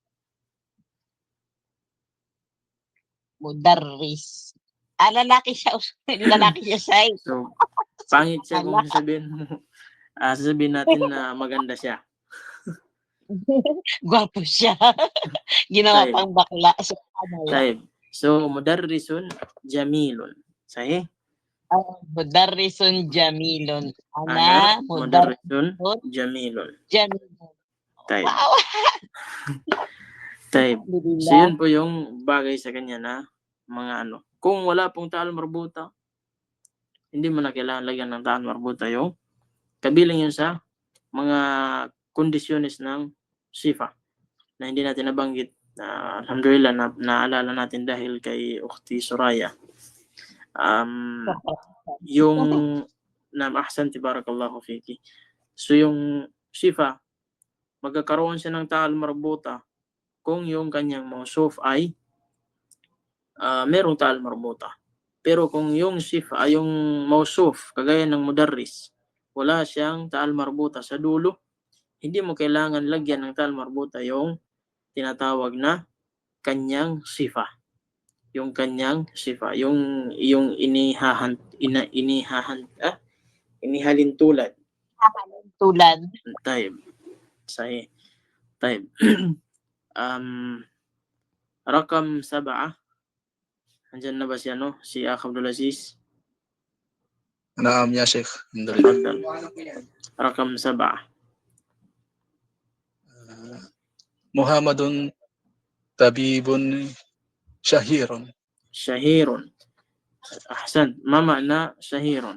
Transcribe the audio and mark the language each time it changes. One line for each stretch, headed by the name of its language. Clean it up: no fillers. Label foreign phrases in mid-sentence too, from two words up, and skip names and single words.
Filipino: mudarris lalaki siya lalaki siya size. So, pangit siya kung sasabihin natin na maganda siya. Gwapo siya. Ginawa Taib. pang bakla.
Arabic: طيب. So, مدرس جميل. صحيح? مدرس جميل. Ana Ana مدرس جميل. jamilun. Taib.
English: Wow.
Arabic: Taib. So, Alhamdulillah.
Filipino: yun po yung bagay sa kanya na mga ano. Kung wala pong
Arabic: تاء مربوطة,
Filipino: hindi mo na kailangan lagyan ng
Arabic: تاء مربوطة
Filipino: yung kabilang yun sa mga kondisyones ng sifa na hindi natin nabanggit. Alhamdulillah, naalala natin dahil kay Ukhti Suraya.
Arabic: Yung أحسنت بارك الله فيك.
Filipino: So yung sifa, magkakaroon siya ng
Arabic: تاء مربوطة
Filipino: kung yung kanyang mausuf ay merong
Arabic: تاء مربوطة.
Filipino: Pero kung yung sifa ay yung mausuf, kagaya ng mudarris, wala siyang
Arabic: تاء مربوطة
Filipino: sa dulo, hindi mo kailangan lagyan ng
Arabic: تاء مربوطة
Filipino: yung tinatawag na kanyang sifa. Yung kanyang sifa, yung inihalin tulad. Tulad.
Arabic: طيب. صحيح. طيب. رقم 7.
Filipino: Andyan na ba si si Akh Abdul Aziz?
Arabic: نعم يا شيخ الحمد لله. تفضل. رقم 7. محمد طبيب شهير. شهير. أحسن. ما معنى شهير?